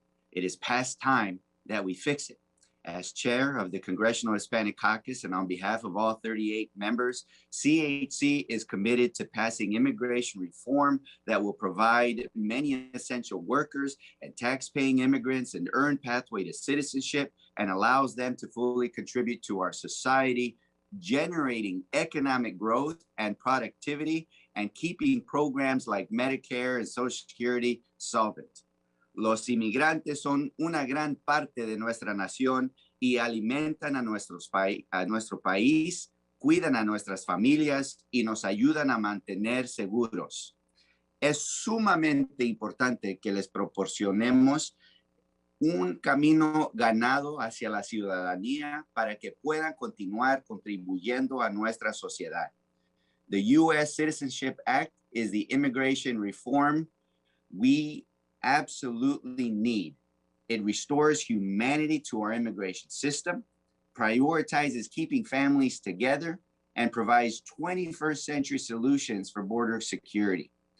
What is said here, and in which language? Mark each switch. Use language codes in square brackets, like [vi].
[en] It is past time that we fix it. As chair of the Congressional Hispanic Caucus and on behalf of all 38 members, CHC is committed to passing immigration reform that will provide many essential workers and tax-paying immigrants an earned pathway to citizenship and allows them to fully contribute to our society, generating economic growth and productivity and keeping programs like Medicare and Social Security solvent. [es] Los inmigrantes son una gran parte de nuestra nación y alimentan a nuestro país, cuidan a nuestras familias y nos ayudan a mantener seguros. Es sumamente importante que les proporcionemos un camino ganado hacia la ciudadanía para que puedan continuar contribuyendo a nuestra sociedad. [en] The U.S. Citizenship Act is the immigration reform we absolutely need. It restores humanity to our immigration system, prioritizes keeping families together, and provides 21st century solutions for border security.